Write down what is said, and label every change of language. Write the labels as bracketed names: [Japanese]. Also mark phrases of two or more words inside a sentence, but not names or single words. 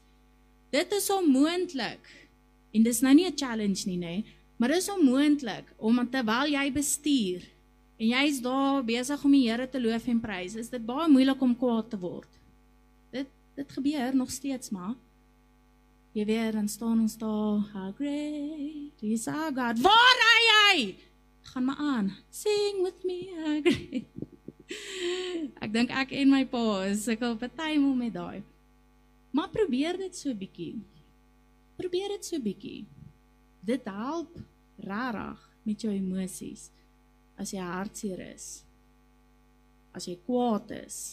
[Afrikaans] Dit is onmoontlik, en dis nou nie 'n challenge nie, nee, maar dit is onmoontlik, omdat terwyl jy bestuur, en jy is daar besig om die Here te loof en prys, is dit baie moeilik om kwaad te word. Dit gebeur nog steeds, maar jy weet, dan staan ons daar, [English] how great is our God, [Afrikaans] waar is jy? Gaan maar aan, [English] sing with me, how great. [Afrikaans] Ek dink ek en my pa sukkel partymal met daai. Maar probeer dit so bietjie. Probeer dit so bietjie. Dit help rarig met jou emosies. As jy hartseer is, as jy kwaad is.